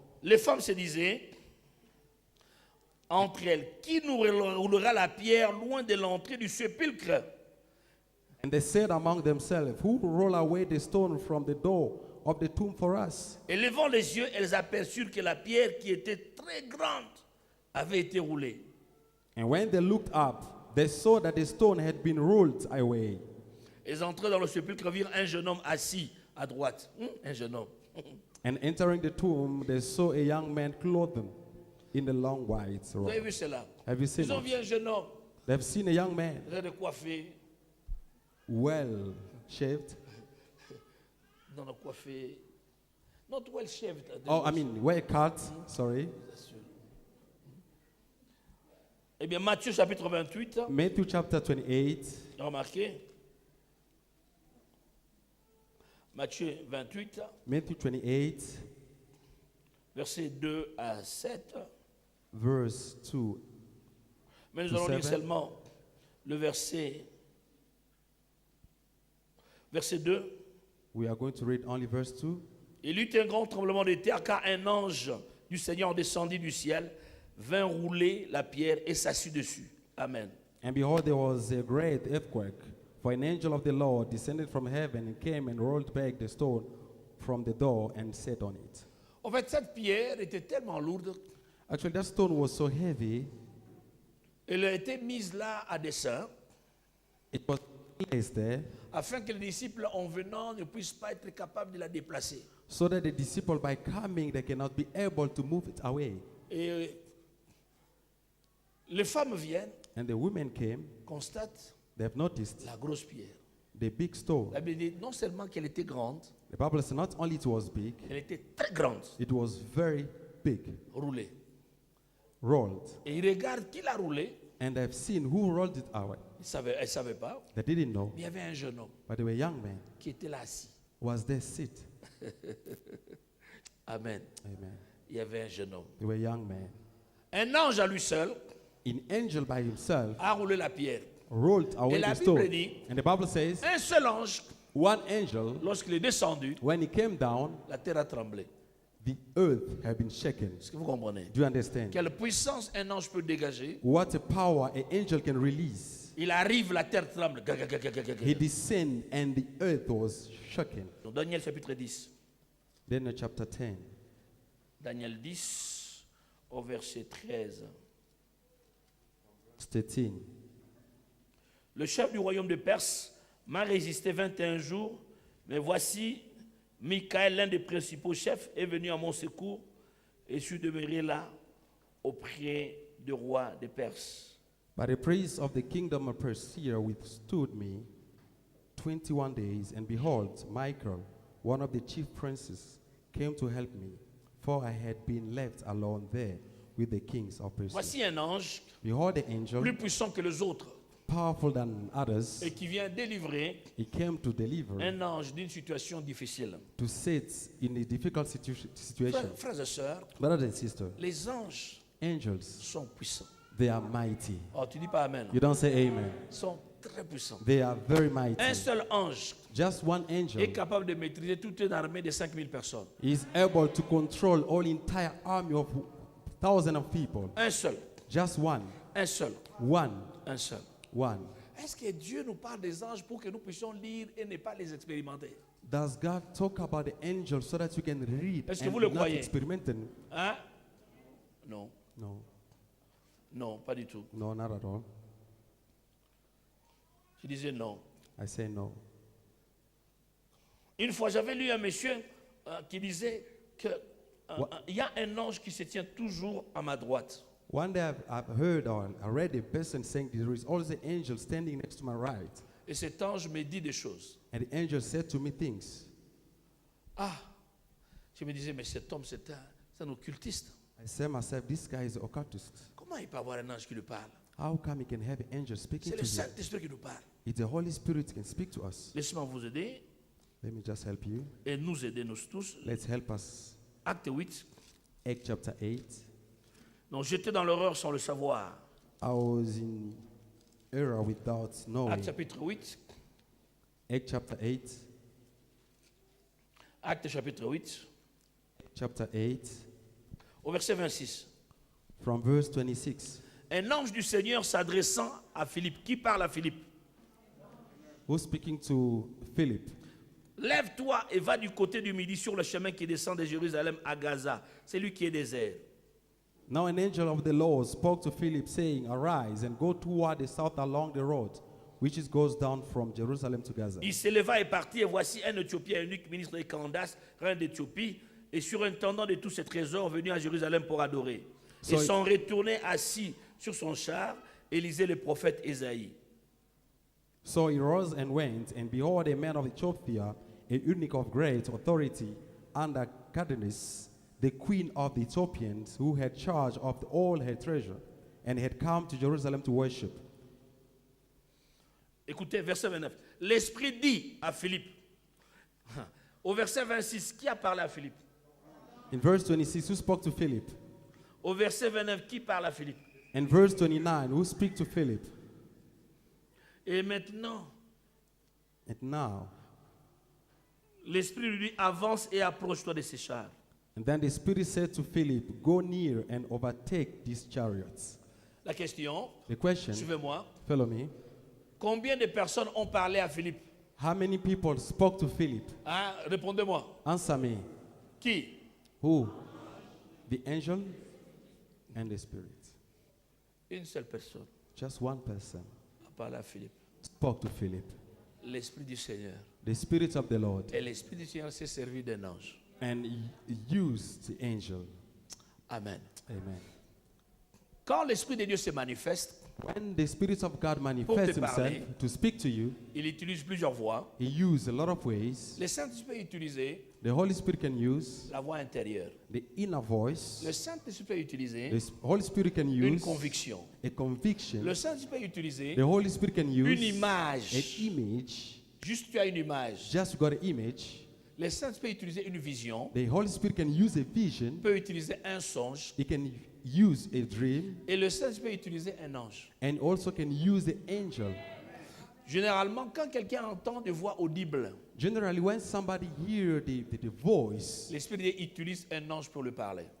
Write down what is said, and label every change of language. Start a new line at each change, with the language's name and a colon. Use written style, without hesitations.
French: Les femmes se disaient entre elles, qui nous roulera la pierre loin de l'entrée du sépulcre?
English: And they said among themselves, who will roll away the stone from the door of the tomb for us?
French: Et levant les yeux, elles aperçurent que la pierre qui était très grande avait été roulée.
English: And when they looked up, they saw that the stone had been rolled away.
French: Elles entrèrent dans le sépulcre, virent un jeune homme assis à droite. Un jeune homme.
English: And entering the tomb, they saw a young man clothed in the long white
French: Vous avez
English: robe.
French: vu cela?
English: Have you seen
French: Ils ont vu
English: it?
French: un jeune homme,
English: They've seen a young man,
French: très de coiffé,
English: well shaved.
French: non, non, coiffé,
English: not well shaved. Oh, I mean, well cut. Sorry.
French: Eh bien, Matthieu chapitre 28,
English: Matthew chapter 28.
French: remarquez. Matthieu 28,
English: Matthew 28,
French: versets 2 à 7.
English: verse 2.
French: Mais nous
English: To
French: allons lire
English: 7.
French: seulement le verset 2.
English: We are going to read only verse 2.
French: Il y eut un grand tremblement de terre, car un ange du Seigneur descendit du ciel, vint rouler la pierre et s'assit dessus. Amen.
English: And behold, there was a great earthquake, for an angel of the Lord descended from heaven and came and rolled back the stone from the door and sat on it.
French: En fait, cette pierre était tellement lourde,
English: Actually, that stone was so heavy,
French: elle a été mise là à dessein,
English: it was placed there
French: afin que les disciples, en venant, ne puissent pas être capables de la déplacer.
English: so that the disciple, by coming, they cannot be able to move it away.
French: Et les femmes viennent,
English: And the women came,
French: constatent
English: they have noticed
French: la grosse pierre.
English: the big stone.
French: La Bible dit non seulement qu'elle était grande,
English: The Bible says not only it was big,
French: elle était très grande,
English: it was very big,
French: roulée.
English: rolled.
French: Et ils regardent qui l'a roulée.
English: And they've seen who rolled it away.
French: Elle ne savait pas.
English: They didn't know,
French: Mais il y avait un jeune homme
English: but they were young men.
French: qui était là assis.
English: Was their seat. Amen. Amen.
French: Il y avait un jeune homme.
English: They were young men.
French: Un ange à lui seul
English: An angel by himself
French: a roulé la pierre.
English: rolled away
French: Et la
English: the
French: Bible
English: stone.
French: dit,
English: And the Bible says,
French: un seul ange,
English: one angel,
French: lorsqu'il est descendu,
English: when he came down,
French: la terre a tremblé.
English: the earth had been shaken.
French: Est-ce que vous comprenez?
English: Do you understand?
French: Quelle puissance un ange peut dégager?
English: What a power an angel can release.
French: Il arrive, la terre tremble. Ga, ga, ga, ga, ga, ga,
English: He ga. descended and the earth was shaken.
French: Donc, Daniel chapitre 10.
English: Then chapter 10,
French: Daniel 10 au verset 13.
English: 13.
French: Le chef du royaume de Perse m'a résisté 21 jours, mais voici, Michael, l'un des principaux chefs, est venu à mon secours et je suis demeuré là auprès du roi des Perses.
English: But the praise of the kingdom of Persia withstood me 21 days, and behold, Michael, one of the chief princes, came to help me, for I had been left alone there with the kings of Persia.
French: Voici un ange
English: Behold, the angel,
French: plus puissant que les autres.
English: powerful than others.
French: et qui vient délivrer
English: He came to deliver,
French: un ange d'une situation difficile.
English: to sit in a difficult situation.
French: Frères et sœurs,
English: Brothers and sisters,
French: les anges
English: angels,
French: sont puissants.
English: they are mighty.
French: Oh, tu dis pas Amen.
English: You don't say amen.
French: Ils sont très puissants.
English: They are very mighty.
French: Un seul ange
English: Just one angel
French: est capable de maîtriser toute une armée de 5000 personnes.
English: is able to control all entire army of thousands of people.
French: Un seul,
English: Just one.
French: un seul,
English: One.
French: un seul.
English: One.
French: Est-ce que Dieu nous parle des anges pour que nous puissions lire et ne pas les expérimenter?
English: Does God talk about the angels so that you can read
French: Est-ce que
English: and
French: vous le
English: not
French: croyez?
English: experiment them?
French: Hein? Non,
English: No.
French: non, pas du tout.
English: No, not at all.
French: Je disais non.
English: I say no.
French: Une fois, j'avais lu un monsieur qui disait qu'il
English: What?
French: y a un ange qui se tient toujours à ma droite.
English: One day I've heard or I read a person saying there is always an angel standing next to my right.
French: Et cet ange me dit des choses.
English: And the angel said to me things.
French: Ah, je me disais, mais cet homme, c'est un occultiste.
English: I said myself, this guy is an occultist.
French: Comment il peut avoir un ange qui lui parle?
English: How come he can have an angel speaking
French: C'est
English: to
French: le
English: him?
French: Saint-Esprit qui nous parle.
English: It's the Holy Spirit can speak to us.
French: Laissez-moi vous aider
English: Let me just help you.
French: et nous aider nous tous.
English: Let's help us.
French: Acte 8.
English: Acts chapter 8.
French: Donc j'étais dans l'horreur sans le savoir.
English: I was in error without knowing.
French: Acte chapitre 8.
English: Acts chapter 8.
French: Acte chapitre 8.
English: Chapter 8.
French: Au verset 26.
English: From verse 26.
French: Un ange du Seigneur s'adressant à Philippe. Qui parle à Philippe?
English: Who's speaking to Philip?
French: Lève-toi et va du côté du midi sur le chemin qui descend de Jérusalem à Gaza. C'est lui qui est désert.
English: Now an angel of the Lord spoke to Philip, saying, Arise and go toward the south along the road, which goes down from Jerusalem to Gaza.
French: Il s'éleva et partit, et voici un Éthiopien, unique ministre de Candace, reine d'Éthiopie, et surintendant de tous ses trésors, venu à Jérusalem pour adorer.
English: So
French: Et s'en retournait assis sur son char et lisait le prophète Ésaïe.
English: So he rose and went, and behold, a man of Ethiopia, a eunuch of great authority, under Candace, the queen of the Ethiopians, who had charge of all her treasure, and had come to Jerusalem to worship.
French: Écoutez, verset 29. L'Esprit dit à Philippe. Au verset 26, qui a parlé à Philippe?
English: In verse 26, who spoke to Philip?
French: Au verset 29, qui parle à Philippe?
English: In verse 29, who speak to Philip?
French: Et maintenant,
English: And now,
French: l'Esprit lui dit, avance et approche-toi de ces chars.
English: and then the Spirit said to Philip, Go near and overtake these chariots.
French: La question,
English: The question,
French: suivez-moi.
English: follow me.
French: Combien de personnes ont parlé à Philippe?
English: How many people spoke to Philip?
French: Hein? Répondez-moi.
English: Answer me.
French: Qui?
English: Who? The angel and the Spirit.
French: Une seule personne
English: Just one person
French: a parlé à Philippe.
English: spoke to Philip.
French: L'Esprit du Seigneur.
English: The Spirit of the Lord.
French: Et l'Esprit du Seigneur s'est servi d'un ange.
English: And used the angel. Amen. Amen.
French: Quand l'Esprit de Dieu se manifeste,
English: When the Spirit of God manifests
French: parler.
English: himself to speak to you,
French: il utilise plusieurs voies.
English: he used a lot of ways.
French: Le Saint-Esprit peut utiliser
English: The Holy Spirit can use
French: la voix intérieure.
English: the inner voice.
French: Le Saint-Esprit peut utiliser
English: The Holy Spirit can
French: une
English: use
French: conviction.
English: a conviction.
French: Le Saint-Esprit peut utiliser
English: The Holy Spirit can
French: une
English: use an
French: image.
English: image.
French: Juste tu as une image.
English: Just you got an image.
French: Le Saint-Esprit peut utiliser une vision.
English: The Holy Spirit can use a vision.
French: Peut utiliser un songe.
English: He can use a dream.
French: Et le Saint-Esprit peut utiliser un ange.
English: And also can use the angel.
French: Généralement, quand quelqu'un entend des voix audibles,
English: Generally, when somebody hears the voice,
French: l'Esprit de Dieu utilise un ange pour lui parler.